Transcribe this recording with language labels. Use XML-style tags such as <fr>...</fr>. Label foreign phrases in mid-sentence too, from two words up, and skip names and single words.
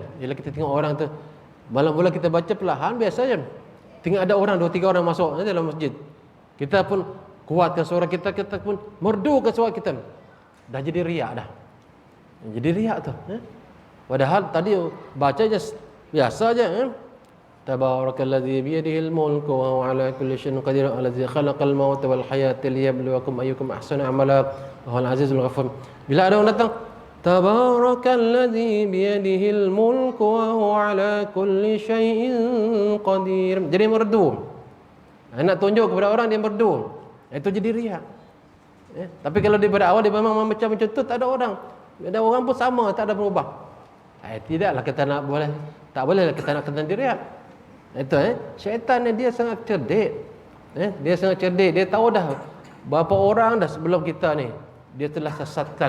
<ms>Bila kita tengok orang tu, mula-mula kita baca perlahan biasa je. Tengok ada orang 2-3 orang masuk dalam masjid, kita pun kuatkan suara kita, kita pun merdukan suara kita, dah jadi riak dah. Jadi riak tu. Padahal tadi baca je biasa je.</ms> <ar>تبارك الذي بيده الملك وهو على كل شيء قدير الذي خلق الموت والحياة ليبلوكم أيكم أحسن عملا وهو العزيز الغفور.</ar> <ms>Bila ada orang datang,</ms> <ar>تبارك الذي بيده الملك وهو على كل شيء قدير,</ar> <ms>jadi merdu. Nak tunjuk kepada orang dia merdu, itu jadi riak. Tapi kalau daripada awal dia memang macam tu, tak ada orang. Ada orang pun sama, tak ada berubah. Tidaklah kita nak boleh, tak bolehlah kita nak kena diriak. Itu syaitan ni dia sangat cerdik. Dia sangat cerdik, dia tahu dah berapa orang dah sebelum kita ni dia telah sesatkan.</ms>